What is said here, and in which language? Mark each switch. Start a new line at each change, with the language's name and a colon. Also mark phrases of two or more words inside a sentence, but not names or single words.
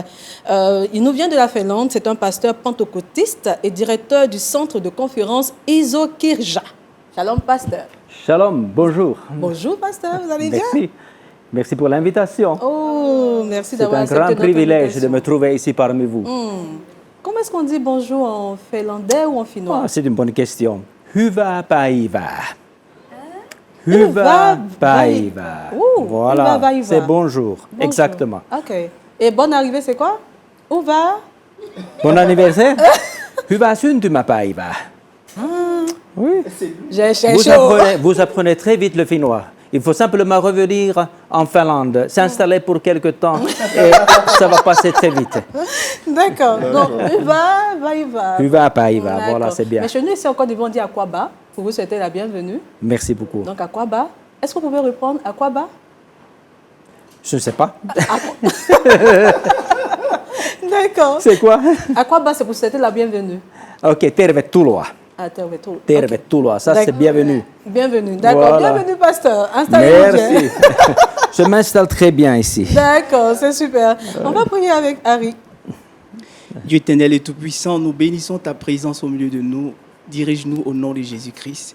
French: Il nous vient de la Finlande, c'est un pasteur pentecôtiste et directeur du centre de conférence Isokirja. Shalom, pasteur. Shalom, bonjour. Bonjour, pasteur, vous allez bien? Merci. Merci pour l'invitation. Oh, merci C'est d'avoir un accepté grand notre privilège invitation. de me trouver ici parmi vous. Comment est-ce qu'on dit bonjour en finlandais ou en finnois? Ah, c'est une bonne question.
Finnish: Hyvää päivää. Hyvää Hyvää päivää. Ouh, hyvää
French: Voilà,
Finnish: päivää.
French: c'est bonjour. Bonjour. Exactement. Ok. Et bonne arrivée, c'est quoi? Où va? Bon anniversaire.
Finnish: Hyvää syntymäpäivää.
French: Oui. J'ai chaud. Vous apprenez très vite le finnois. Il faut simplement revenir en Finlande, s'installer pour quelque temps et ça va passer très vite. D'accord. Donc, va.
Finnish: Hyvää päivää,
French: D'accord. voilà, c'est bien. Mais chez nous, ici, en Côte d'Ivoire, on dit Akwaba pour vous souhaiter la bienvenue. Merci beaucoup. Donc, Akwaba. Est-ce que vous pouvez répondre Akwaba? Je ne sais pas. D'accord. C'est quoi? Akwaba, c'est pour souhaiter la bienvenue.
Finnish: Ok, tervetuloa. Ah, tervetuloa. Tervetuloa,
French: ça c'est D'accord. bienvenue. Bienvenue. D'accord. Voilà. Bienvenue, pasteur. Installez-vous bien. Merci. Je m'installe très bien ici. D'accord, c'est super. On va prier avec Harry. Dieu éternel et tout-puissant, nous bénissons ta présence au milieu de nous. Dirige-nous au nom de Jésus-Christ.